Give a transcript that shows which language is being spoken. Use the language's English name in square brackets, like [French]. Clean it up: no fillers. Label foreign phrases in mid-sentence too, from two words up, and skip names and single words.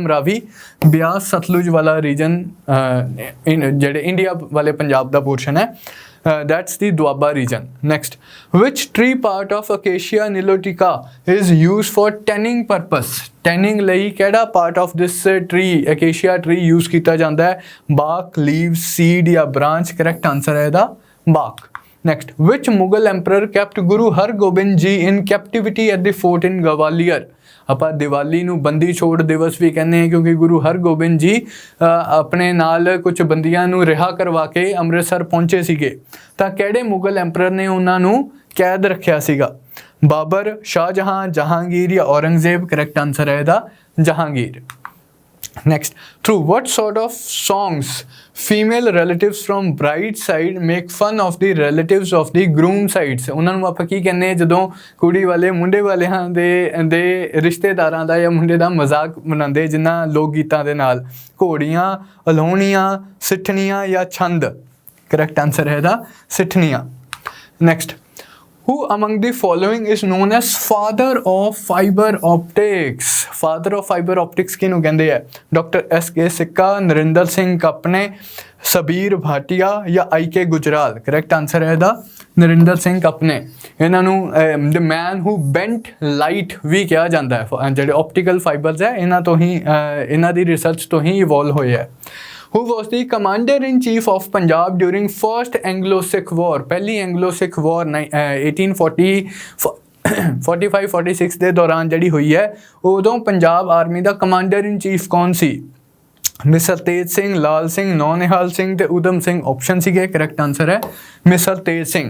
[Punjabi] ਰਾਵੀ, ਬਿਆਸ, ਸਤਲੁਜ ਵਾਲਾ ਰੀਜਨ ਜਿਹੜੇ ਇੰਡੀਆ ਵਾਲੇ ਪੰਜਾਬ ਦਾ ਪੋਰਸ਼ਨ ਹੈ, [English] that's the Doaba region. Next, which tree part of Acacia nilotica is used for tanning purpose? [Punjabi] Tanning ਲਈ ਕਿਹੜਾ [English] part of this tree, Acacia tree use [Punjabi] ਕੀਤਾ ਜਾਂਦਾ ਹੈ? [English] bark, leaves, seed ਜਾਂ branch। correct answer [Punjabi] ਹੈ ਇਹਦਾ [English] bark। Next, which Mughal emperor kept Guru Hargobind Ji in captivity at the fort in Gwalior? [Punjabi] ਆਪਾਂ ਦੀਵਾਲੀ ਨੂੰ ਬੰਦੀ ਛੋੜ ਦਿਵਸ ਵੀ ਕਹਿੰਦੇ ਹਾਂ ਕਿਉਂਕਿ ਗੁਰੂ ਹਰਗੋਬਿੰਦ ਜੀ ਆਪਣੇ ਨਾਲ ਕੁਝ ਬੰਦੀਆਂ ਨੂੰ ਰਿਹਾ ਕਰਵਾ ਕੇ ਅੰਮ੍ਰਿਤਸਰ ਪਹੁੰਚੇ ਸੀਗੇ, ਤਾਂ ਕਿਹੜੇ ਮੁਗਲ ਐਂਪਰਰ ਨੇ ਉਹਨਾਂ ਨੂੰ ਕੈਦ ਰੱਖਿਆ ਸੀਗਾ? ਬਾਬਰ, ਸ਼ਾਹਜਹਾਂ, ਜਹਾਂਗੀਰ ਜਾਂ ਔਰੰਗਜ਼ੇਬ। [English] correct answer [Punjabi] ਹੈ ਇਹਦਾ ਜਹਾਂਗੀਰ। [English] Next, through what sort of songs female relatives from bride side make fun of the relatives of the groom sides? [Punjabi] ਉਹਨਾਂ ਨੂੰ ਆਪਾਂ ਕੀ ਕਹਿੰਦੇ ਜਦੋਂ ਕੁੜੀ ਵਾਲੇ ਮੁੰਡੇ ਵਾਲਿਆਂ ਦੇ ਰਿਸ਼ਤੇਦਾਰਾਂ ਦਾ ਜਾਂ ਮੁੰਡੇ ਦਾ ਮਜ਼ਾਕ ਬਣਾਉਂਦੇ ਜਿਨ੍ਹਾਂ ਲੋਕ ਗੀਤਾਂ ਦੇ ਨਾਲ? ਘੋੜੀਆਂ, ਅਲਾਹੁਣੀਆਂ, ਸਿੱਠਣੀਆਂ ਜਾਂ ਛੰਦ? [English] correct answer [Punjabi] ਹੈ ਇਹਦਾ ਸਿੱਠਣੀਆਂ। ਨੈਕਸਟ, [English] who among the following is known as father of fiber optics? Father of fiber optics [Punjabi] ਕਿਹਨੂੰ ਕਹਿੰਦੇ ਆ? ਡਾਕਟਰ S.K. ਸਿੱਕਾ, ਨਰਿੰਦਰ ਸਿੰਘ ਕਾਪਨੇ, ਸਬੀਰ ਭਾਟੀਆ ਜਾਂ I.K. ਗੁਜਰਾਲ? [English] correct answer [Punjabi] ਹੈ ਇਹਦਾ ਨਰਿੰਦਰ ਸਿੰਘ ਕਾਪਨੇ। ਇਹਨਾਂ ਨੂੰ [English] the man who bent light [Punjabi] ਵੀ ਕਿਹਾ ਜਾਂਦਾ ਹੈ। ਜਿਹੜੇ [English] optical fibers [Punjabi] ਹੈ ਇਹਨਾਂ ਤੋਂ ਹੀ ਇਹਨਾਂ ਦੀ ਰਿਸਰਚ ਤੋਂ ਹੀ ਇਵੋਲਵ ਹੋਏ ਹੈ। [English] Who was the commander-in-chief of Punjab during first Anglo-Sikh War? [Punjabi] ਪਹਿਲੀ Anglo-Sikh War 1845-46 ਦੇ ਦੌਰਾਨ ਜਿਹੜੀ ਹੋਈ ਹੈ, ਉਦੋਂ ਪੰਜਾਬ ਆਰਮੀ ਦਾ ਕਮਾਂਡਰ-ਇਨ-ਚੀਫ ਕੌਣ ਸੀ? ਮਿਸਰ ਤੇਜ ਸਿੰਘ, ਲਾਲ ਸਿੰਘ, ਨੌਨਿਹਾਲ ਸਿੰਘ ਤੇ ਊਧਮ ਸਿੰਘ ਆਪਸ਼ਨ ਸੀਗੇ। [English] correct answer [Punjabi] ਹੈ ਮਿਸਰ ਤੇਜ ਸਿੰਘ।